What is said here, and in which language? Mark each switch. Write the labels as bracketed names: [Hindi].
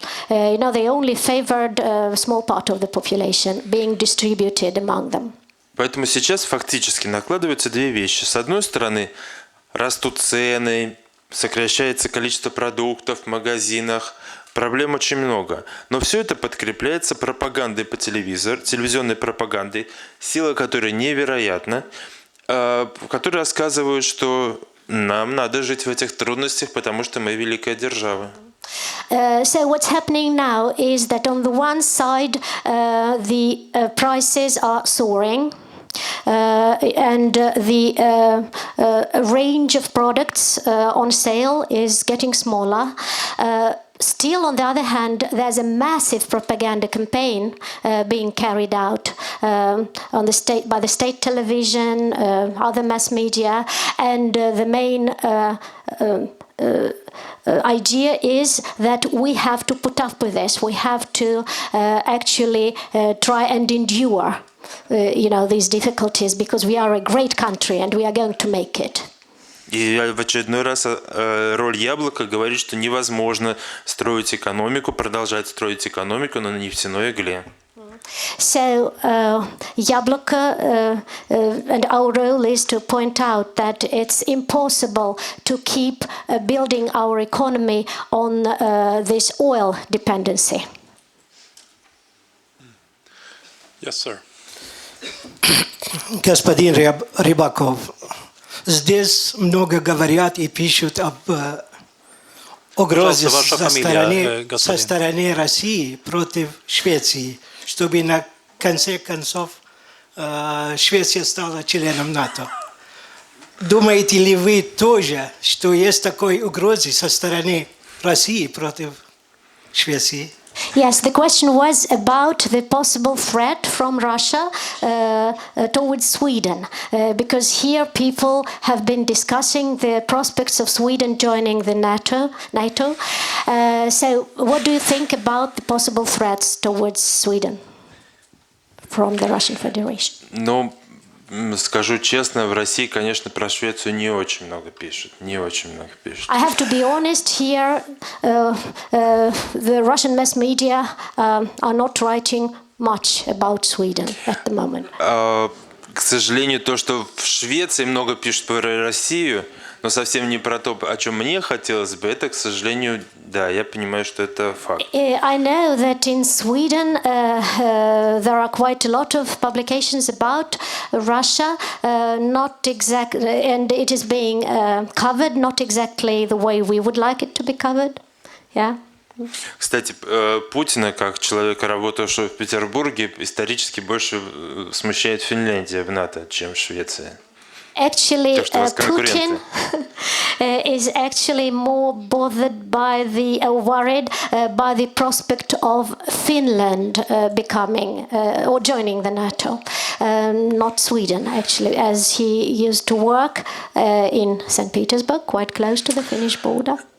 [English] They only favored a small part of the population being distributed among them. [Russian] Поэтому сейчас фактически накладываются две вещи. С одной стороны, растут цены, сокращается количество продуктов в магазинах, проблем очень много. Но все это подкрепляется пропагандой по телевизору, телевизионной пропагандой, сила которой невероятна, которые рассказывают, что нам надо жить в этих трудностях, потому что мы великая держава. [English] So what's happening now is that on the one side the prices are soaring and the range of products on sale is getting smaller. Still, on the other hand, there's a massive propaganda campaign being carried out by the state television, other mass media, and the main idea is that we have to put up with this. We have to actually try and endure, these difficulties, because we are a great country and we are going to make it. [Russian] И в очередной раз роль Яблока говорит, что невозможно строить экономику, продолжать строить экономику на нефтяной игле. [English] So Yabloko and our role is to point out that it's impossible to keep building our economy on this oil dependency. Yes, sir. [Russian] Господин Рybakov, здесь много говорят и пишут об угрозе со стороны России против Швеции, чтобы на конце концов Швеция стала членом НАТО. Думаете ли вы тоже, что есть такой угрозы со стороны России против Швеции? [English] Yes, the question was about the possible threat from Russia towards Sweden, because here people have been discussing the prospects of Sweden joining the NATO. So what do you think about the possible threats towards Sweden from the Russian Federation? [Russian] Ну, скажу честно, в России, конечно, про Швецию не очень много пишут. Не очень много пишут. [English] I have to be honest here. The Russian mass media are not writing much about Sweden at the moment. [Russian] К сожалению, то, что в Швеции много пишут про Россию, но совсем не про то, о чем мне хотелось бы, это, к сожалению, да, я понимаю, что это факт. [English] I know that in Sweden there are quite a lot of publications about Russia, not exactly, and it is being covered not exactly the way we would like it to be covered. Yeah. [Russian] Кстати, Путина, как человека, работавшего в Петербурге, исторически больше смущает Финляндия в НАТО, чем Швеция. [English] Actually, Putin is actually more bothered by worried by the prospect of Finland becoming or joining the NATO, not Sweden, actually, as he used to work in St. Petersburg, quite close to the Finnish border.